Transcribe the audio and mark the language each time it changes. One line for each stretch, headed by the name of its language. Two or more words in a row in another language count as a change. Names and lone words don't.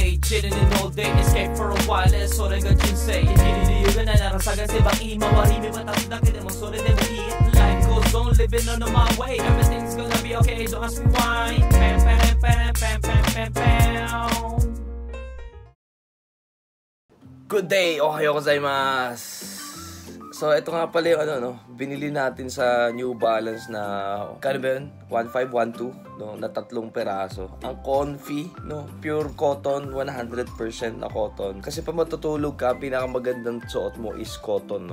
English: sitting in all day, escape for a while,
Japanese: それが人生。生きる理由がないなら探せばいい。周り見渡すだけでもそれでもいい。
English: Life goes on, living on my way. Everything's gonna be okay, don't ask me why. Pam, pam, pam, pam, pam, pam, pam. Good day,
Japanese: おはようございます.
Filipino: So, ito nga pala yung binili natin sa New Balance na, kano ba yun? 1512, no? Na 3 peraso. Ang comfy, no?
English: Pure cotton, 100% na cotton.
Filipino: Kasi pa matutulog ka, pinakamagandang suot mo is cotton, no?